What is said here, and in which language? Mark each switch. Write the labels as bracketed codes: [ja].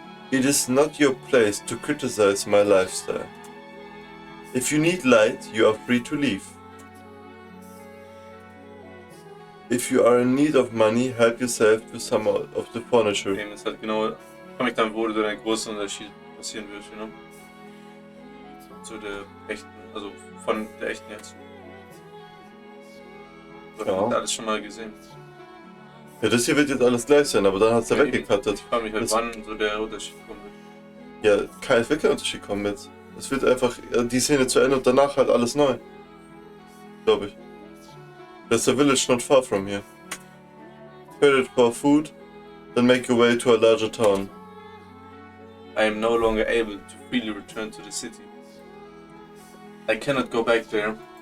[en] It is not your place to criticize my lifestyle. If you need light, you are free to leave. If you are in need of money, help yourself to some of the furniture. [de] Okay, das halt genau, kann mich dann wohl so ein großer Unterschied passieren wird, [en] you know? [de] Zu der echten, also von der echten jetzt. So, Ja. habt ihr alles schon mal gesehen. Ja, das hier wird jetzt alles gleich sein, aber dann hat es ja Ja, weggekattet. Ich frage mich halt, Das- wann so der Unterschied kommen wird. Ja, es wird kein Unterschied kommen jetzt. Es wird einfach die Szene zu Ende und danach halt alles neu. Glaube ich. [en] There's a village not far from here. Trade it for food, then make your way to a larger town. I am no longer able to freely return to the city. I cannot go back there.